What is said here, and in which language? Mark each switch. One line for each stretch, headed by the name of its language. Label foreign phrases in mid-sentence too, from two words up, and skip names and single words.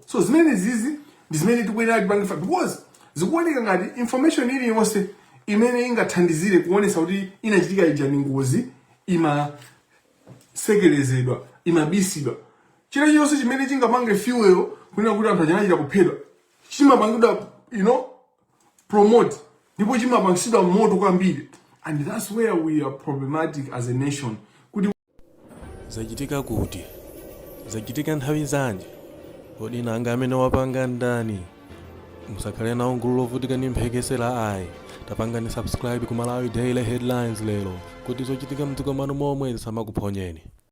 Nyanja: So zimene zizi ndi zimene tikuyenera tipange, because zikuoneka ngati information iliyonse imene ingathandizire kuonesa kuti inachitika ija ni ngozi imasekelezedwa, imabisidwa. Chilichonse chimene chingapange fuel kunena kuti anthu achanachita kuphedwa chimapangidwa, promote, ndipo chimapangidwa moto kwambiri.
English: And that's where we are problematic as a nation.
Nyanja: Kuti zachitika kuti zachitika nthawi zanji, kodi nanga amene wapanga ndani? Musakhale nawo gulu lovutika ndi mphekesera ayi. Tapangani subscribe ku Malawi Daily Headlines lero kuti zochitika mdziko mwanu momwe zisamakuphonyeni.